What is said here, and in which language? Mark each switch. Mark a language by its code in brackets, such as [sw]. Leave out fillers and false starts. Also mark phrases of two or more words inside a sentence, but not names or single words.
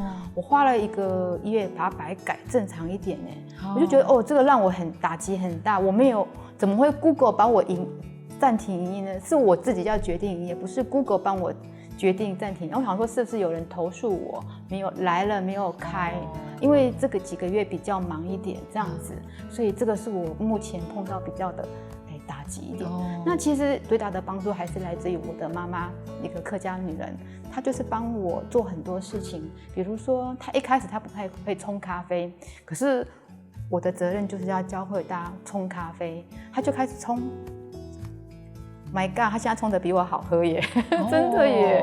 [zh] 我花了1個月把它改正常一點呢，我就覺得這個讓我很打擊很大。我沒有，怎麼會 Google 把我暫停營業呢？是我自己要決定營業，不是 Google 幫我決定暫停。我想說，是不是有人投訴我沒有來了沒有開？因為這個幾個月比較忙一點，這樣子，所以這個是我目前碰到比較的打击一点。那其实最大的帮助还是来自于我的妈妈，一个客家女人，她就是帮我做很多事情。比如说，她一开始她不太会冲咖啡，可是我的责任就是要教会大家冲咖啡，她就开始冲。 [en] My God， [zh] 他现在冲的比我好喝耶，真的耶。